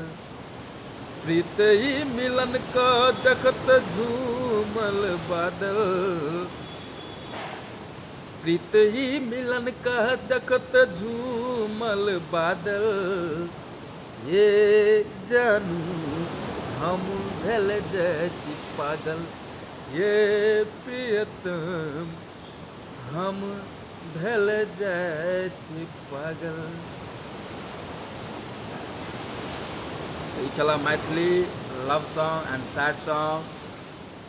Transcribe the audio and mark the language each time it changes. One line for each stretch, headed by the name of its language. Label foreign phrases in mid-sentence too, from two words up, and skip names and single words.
Maithili: प्रीत ही मिलन का देखत झूमल बादल, प्रीत ही मिलन का देखत झूमल बादल। ये जानू हम भेल जाय छी पागल, ये प्रियतम हम भेल जाय छी पागल। ई छला मैथिली
English: love song and sad song.